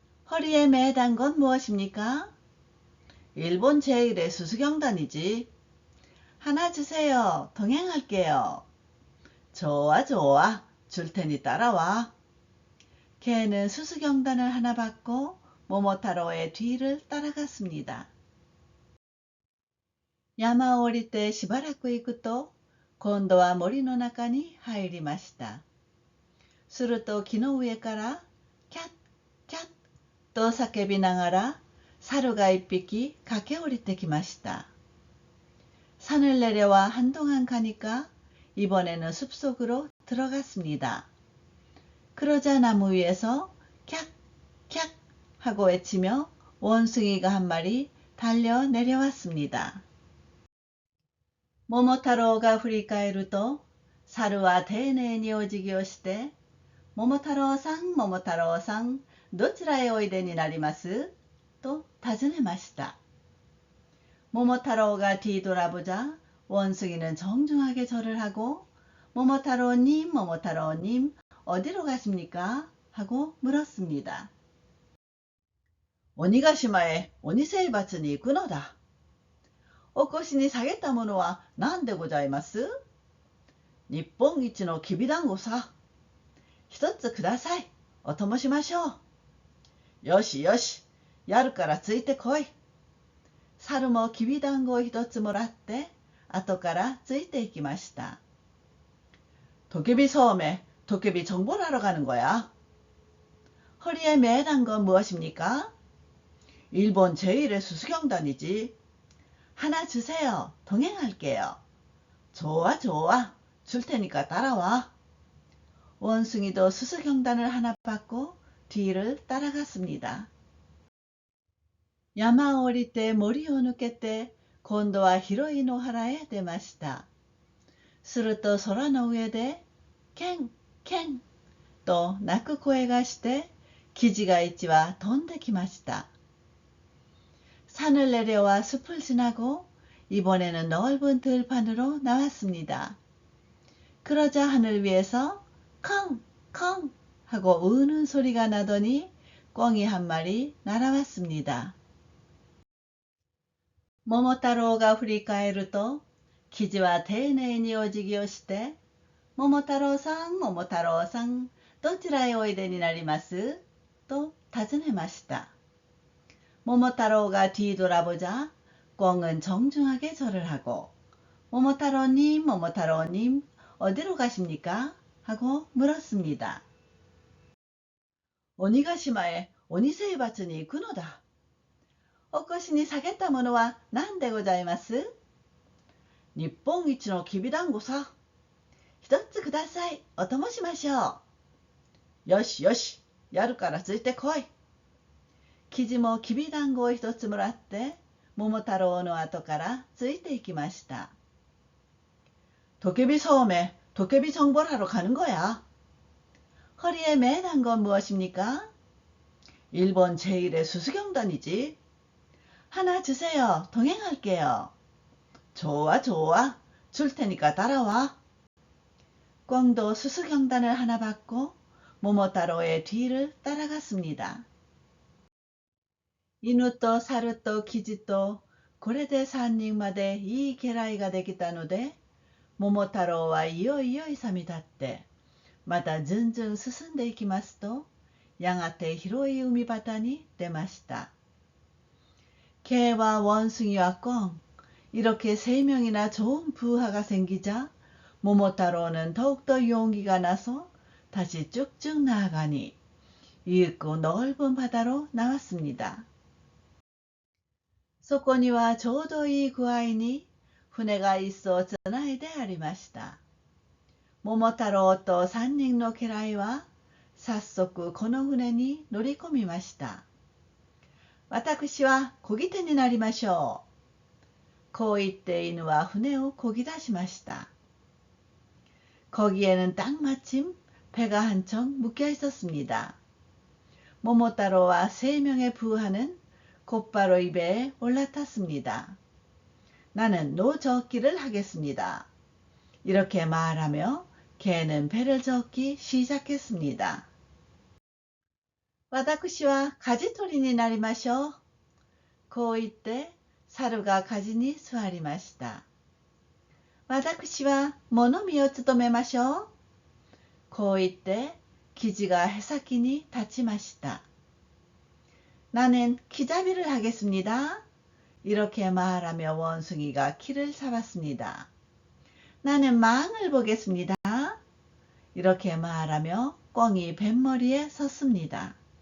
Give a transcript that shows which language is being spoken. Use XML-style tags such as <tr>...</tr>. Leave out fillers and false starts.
<ko>허리에 매단 건 무엇입니까? 일본 제1의 수수경단이지. 하나 주세요. 동행할게요. 좋아 좋아. 줄 테니 따라와. 개는 수수경단을 하나 받고 모모타로의 뒤를 따라갔습니다.</ko> <ja>山を降りてしばらく行くと今度は森の中に入りました。すると木の上からキャッキャッと叫びながら猿が一匹駆け下りてきました。</ja> <ko>산을 내려와 한동안 가니까 이번에는 숲속으로 들어갔습니다. 그러자 나무 위에서 캬! 캬! 하고 외치며 원숭이가 한 마리 달려 내려왔습니다. 모모타로가</ko> <ja>振り返ると猿は丁寧にお辞儀をして桃太郎さん、桃太郎さん、どちらへおいでになりますと尋ねました。</ja> <ko>모모타로가 뒤돌아보자 원숭이는 정중하게 절을 하고 모모타로님, 모모타로님, 어디로 가십니까? 하고 물었습니다.</ko> <ja>오니가시마에 오니세이바츠니行くのだ。お越しに下げたものは何でございます？日本一のきびだんごさ。一つください。お供しましょう。よしよし、やるからついてこい。猿もきびだんごを一つもらって後からついていきました。</ja> <ko>도깨비 섬에 도깨비 정보를 하러 가는 거야. 허리에 매단 건 무엇입니까? 일본 제1의 수수경단이지. 하나 주세요. 동행할게요. 좋아 좋아. 줄 테니까 따라와. 원숭이도 수수경단을 하나 받고 뒤를 따라갔습니다.</ko> <ja>山を降りて森を抜けて今度は広い野原へ出ました。すると空の上でケンケンと鳴く声がしてキジが1羽飛んできました。</ja> <ko>산을 내려와 숲을 지나고 이번에는 넓은 들판으로 나왔습니다. 그러자 하늘 위에서 컹컹 하고 우는 소리가 나더니 꿩이 한 마리 날아왔습니다. 모모타로가</ko> <ja>振り返るとキジは丁寧にお辞儀をして桃太郎さん、桃太郎さん、どちらへおいでになりますと尋ねました。</ja> <ko>모모타로가 뒤돌아보자 꿩은 정중하게 절을 하고 모모타로님, 모모타로님, 어디로 가십니까? 하고 물었습니다.</ko> <ja>오니가시마에 오니세이바츠니行くのだ。お越しに下げたものは何でございます？日本一のきびだんごさ。一つください。お供しましょう。よしよし、やるからついてこい。キジもきびだんごを一つもらって桃太郎の後からついていきました。</ja> <ko>도깨비 섬에 도깨비 정보를 하러 가는 거야. 허리에 매단 건 무엇입니까? 일본 제1의 수수경단이지. 하나 주세요. 동행할게요. 좋아 좋아. 줄 테니까 따라와. 꿩도 수수경단을 하나 받고 모모타로의 뒤를 따라갔습니다.</ko> <ja>犬と猿とキジとこれで3人までいい家来ができたので桃太郎はいよいよ勇み立ってまたずんずん進んでいきますとやがて広い海端に出ました。</ja> <ko>개와 원숭이와 꿩 이렇게 세 명이나 좋은 부하가 생기자 모모타로는 더욱더 용기가 나서 다시 쭉쭉 나아가니 이윽고 넓은 바다로 나왔습니다.</ko> <ja>そこにはちょうどいい具合に船が一艘つないでありました。桃太郎と3人の家来は早速この船に乗り込みました。私は漕ぎ手になりましょう。こう言って犬は船を漕ぎ出しました。</ja> <ko>거기에는 딱 마침 배가 한 척 묶여 있었습니다. 모모타로와 3명의 부하는 곧바로 이 배에 올라탔습니다. 나는 노젓기를 하겠습니다. 이렇게 말하며 개는 배를 젓기 시작했습니다.</ko> <ja>私は舵取りになりましょう。こう言って猿が舵に座りました。私は物見を務めましょう。こう言ってキジが舳先に立ちました。</ja> <ko>나는 기잡이를 하겠습니다. 이렇게 말하며 원숭이가 키를 잡았습니다. 나는 망을 보겠습니다. 이렇게 말하며 꿩이 뱃머리에 섰습니다.</ko>